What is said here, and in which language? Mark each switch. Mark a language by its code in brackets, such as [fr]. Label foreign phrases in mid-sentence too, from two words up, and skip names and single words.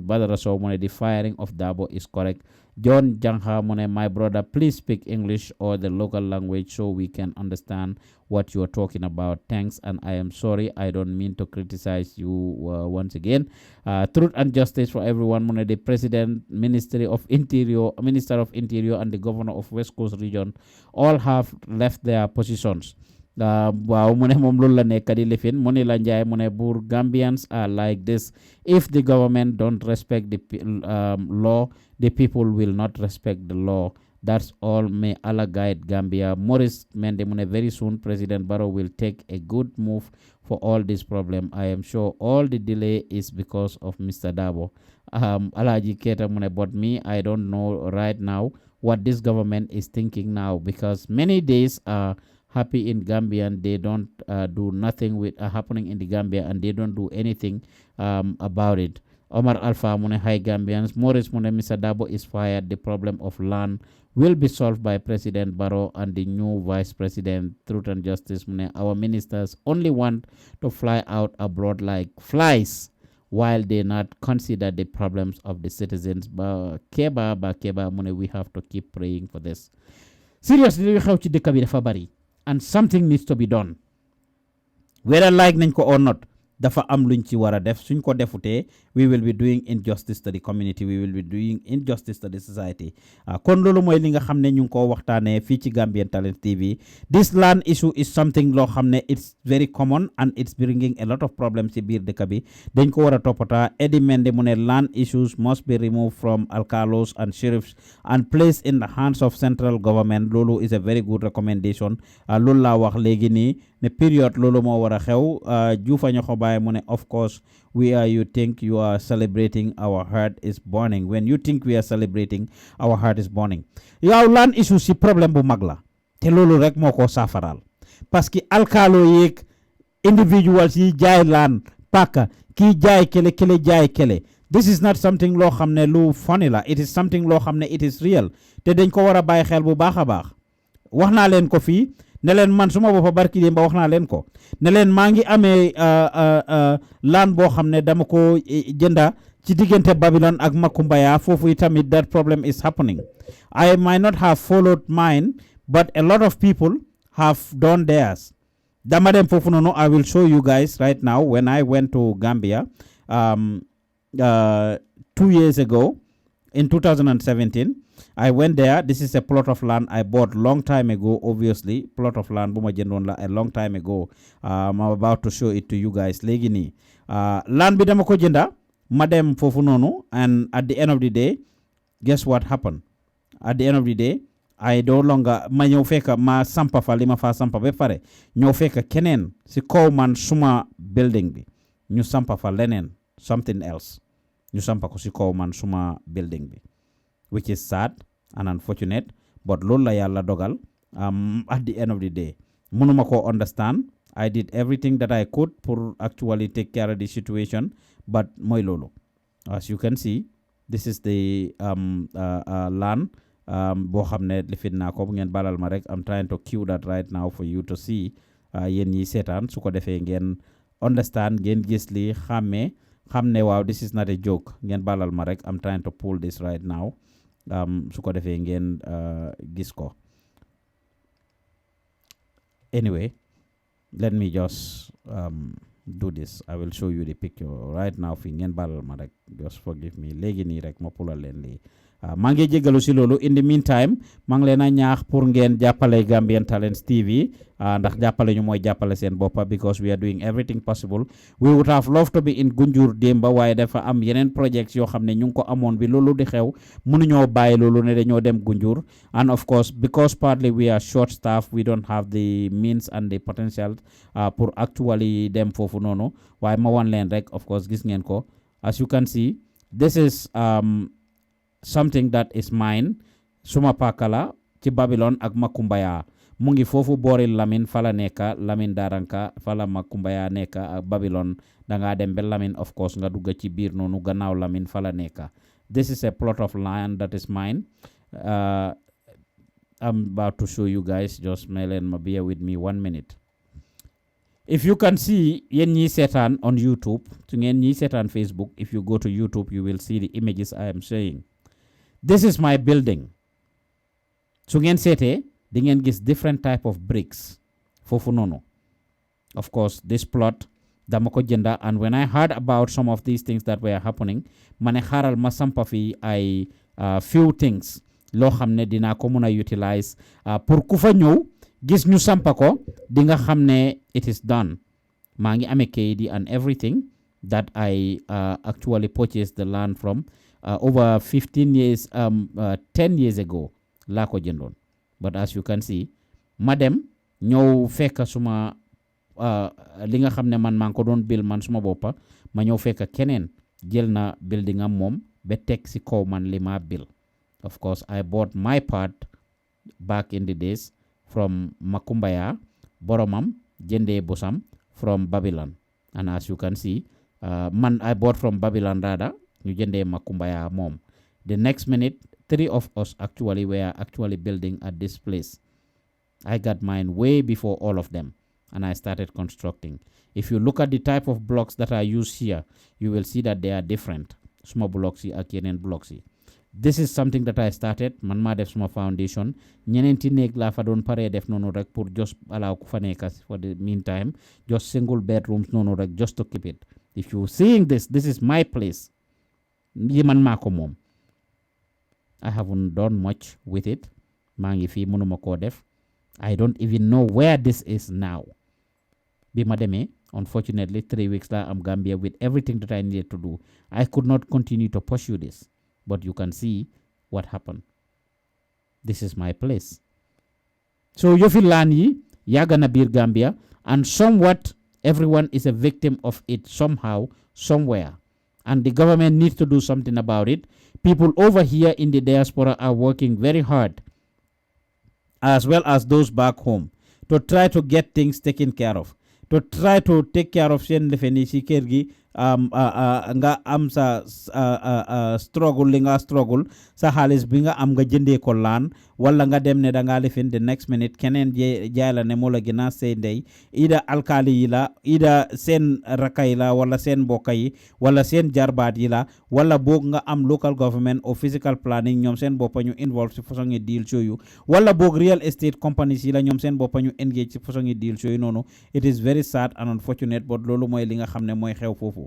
[en] Badara so mune, the firing of Darboe is correct. John Jangha Mune, my brother, please speak English or the local language so we can understand what you are talking about. Thanks, and I am sorry. I don't mean to criticize you once again. Truth and justice for everyone. Mune, the President, Minister of Interior, and the Governor of West Coast Region all have left their positions. [wo] Waaw mu ne moom loolu la nekk di lifin mu ne la Njie mu ne buur [en] Gambians are like this. If the government don't respect the law, the people will not respect the law. That's all. May Allah guide Gambia. Maurice Mende [wo] mu ne [en] very soon President Barrow will take a good move for all this problem. I am sure all the delay is because of Mr. Darboe. Alaji Keta [wo] mu ne [en] but me I don't know right now what this government is thinking now because many days are happy in Gambia and they don't do nothing with happening in the Gambia and they don't do anything about it. Omar Alpha Mune, hi Gambians. Maurice Mune, Mr. Darboe is fired. The problem of land will be solved by President Barrow and the new Vice President. Truth and Justice Mune, our ministers only want to fly out abroad like flies while they not consider the problems of the citizens. Keba Mune, we have to keep praying for this. Seriously, we have to do the and something needs to be done. Whether like [wo] nañ ko [en] or not, [wo] dafa am luñ ci wara def suñ ko defute [en] we will be doing injustice to the community, we will be doing injustice to the society. [wo] Kon lolu moy li nga xamne ñu ko waxtane fi ci Gambian Talent TV. [en] This land issue is something [wo] lo xamne [en] it's very common and it's bringing a lot of problems [wo] ci biir dëkk bi. Dañ ko wara topata [en] Eddie Mende [wo] mu ne [en] land issues must be removed from alcalos and sheriffs and placed in the hands of central government. Lolu is a very good recommendation. [wo] Lolu la wax legi ni ne period lolu mo wara xew Juufa ñoko baye mu ne [en] of course we are you think you are celebrating our heart is burning. When you think we are celebrating our heart is burning. [wo] Yow [en] land issue [wo] si problème bu mag la te lolu rek moko safaral [fr] parce que [wo] alkalo yek individuals yi jaay land paka ki jaay kele jaay kele. [en] This is not something [wo] lo xamne lu funny la, [en] it is something [wo] lo xamne [en] it is real [wo] te dañ ko wara baye xel bu baaxa baax. Wax na len ko fi ne leen man suma boppa barki dem ba wax naa leen ko ne leen maa ngi amee laan boo xam ne dama ko jënda ci diggante Babylon ak Makumbaya foofu itamit [en] that problem is happening. I might not have followed mine but a lot of people have done theirs. [wo] Dama dem foofu noonu [en] I will show you guys right now. When I went to Gambia 2 years ago in 2017 I went there. This is a plot of land I bought long time ago, obviously. Plot of land [wo] buma jëndoon la [en] a long time ago. I'm about to show it to you guys. [wo] Léegi nii land bi dama ko jënda ma dem foofu noonu [en] and at the end of the day guess what happened? At the end of the day I no longer [wo] ma ñëw fekk ma sampa fa li ma fa sampa ba pare ñëw fekk keneen si kaw man suma building bi ñu sampa fa leneen [en] something else [wo] ñu sampa ko si kaw man suma building bi, [en] which is sad and unfortunate, but [wo] loolu la yàlla dogal. [en] At the end of the day [wo] mënuma ko [en] understand. I did everything that I could for actually take care of the situation, but [wo] mooy loolu. [en] As you can see, this is the land [wo] boo xam ne lifin naa ko bu ngeen balal ma rek. [en] I'm trying to cue that right now for you to see. [wo] Yéen ñi seetaan su ko defee ngeen understand, ngeen gis li xam ne waaw [en] this is not a joke. [wo] Ngeen balal ma rek. [en] I'm trying to pull this right now. [wo] Su ko defee ngeen gis ko. [en] Anyway, let me just do this. I will show you the picture right now. [wo] Fi ngeen balal ma rek. [en] Just forgive me. [wo] Léegi nii rek ma pulal leen li maa ngi jégalu si loolu [en] in the meantime [wo] maa ngi leen a ñaax pour ngeen jàppale Gambian Talents TV ndax jàppale ñu mooy jàppale seen boppa [en] because we are doing everything possible. We would have loved to be in Gunjur [wo] démba waaye dafa am yeneen projects yoo xam ne ñu ngi ko amoon bi loolu di xew mënuñoo bàyyi loolu ne dañoo dem Gunjur [en] and of course because partly we are short staffed we don't have the means and the potential [wo] pour actually dem foofu noonu waaye ma wan leen rek [en] of course [wo] gis ngeen ko [en] as you can see this is something that is mine [wo] suma pakala ci Babylon ak Makumbaya mu ngi foofu boori Lamin fala nekka Lamin Daranka fala Makumbaya nekka Babylon danga dem be Lamin [en] of course [wo] nga dugga ci biir noonu gannaaw Lamin fala nekka. [en] This is a plot of land that is mine. I'm about to show you guys, just bear with me 1 minute. If you can see [wo] yen ñi seetaan [en] on YouTube [wo] su ngeen ñi seetaan [en] Facebook, if you go to YouTube you will see the images I am showing. This is my building. [wo] Su ngeen seetee di ngeen gis different type of bricks foofu noonu. [en] Of course this plot [wo] dama ko jënda [en] and when I heard about some of these things that were happening [wo] ma ne xaaral ma sampa fi ay [en] few things [wo] loo xam ne dinaa ko mun a utilize pour ku fa ñëw gis ñu sampa ko di nga xam ne [en] it is done. [wo] maa ngi amee kayit yi [en] and everything that I actually purchased the land from over 15 years 10 years ago [wo] laa ko jëndoon. [en] But as you can see [wo] ma dem ñëw fekk suma li nga xam ne man maa ngi ko doon bil man suma boppa ma ñëw fekk keneen jël na building am moom ba teg si kaw man li ma bil. [en] Of course I bought my part back in the days from Makumbaya [wo] boromam jëndee bosam [en] from Babylon and as you can see man I bought from Babylon rather [wo] ñu jëndee Makumbaya moom. [en] The next minute 3 of us actually were building at this place. I got mine way before all of them and I started constructing. If you look at the type of blocks that I use here, you will see that they are different. [wo] Small blocks yi ak yeneen blocks yi. [en] This is something that I started [wo] man maa def suma foundation ñeneenti néeg laa fa doon paree def noonu rek pour [en] just allow [wo] ku fa nekk [en] for the meantime just single bedrooms [wo] noonu rek [en] just to keep it. If you seeing this is my place. [wo] Yi man maa ko moom. [en] I haven't done much with it. [wo] maa ngi fii mënuma koo def. [en] I don't even know where this is now. [wo] Bi ma demee unfortunately 3 weeks la am Gambia [en] with everything that I needed to do. I could not continue to pursue this. But you can see what happened. This is my place. So [wo] yofi laan yi yàgg na biir [en] Gambia and somewhat everyone is a victim of it somehow, somewhere. And the government needs to do something about it. People over here in the diaspora are working very hard, as well as those back home, to try to get things taken care of, to try to take care of [wo] seen lefeni si kër gi nga am sa struggle li nga struggle sa xaalis bi nga am nga jëndee ko laan wala nga dem ne da ngaa lifin [en] the next minute [wo] keneen jaay la ne moo la gën a say ndey ida alkaali yi la ida seen rakka yi la wala seen mbokka yi wala seen jarbaat yi la wala boog nga am [en] local government or physical planning [wo] ñoom seen boppa ñu involve si façon yi deal yooyu wala boog [en] real estate companies [wo] yi la ñoom seen boppa ñu engage si façon yi deal yooyu noonu [en] it is very sad and unfortunate [wo] but loolu mooy li nga xam ne mooy xew foofu.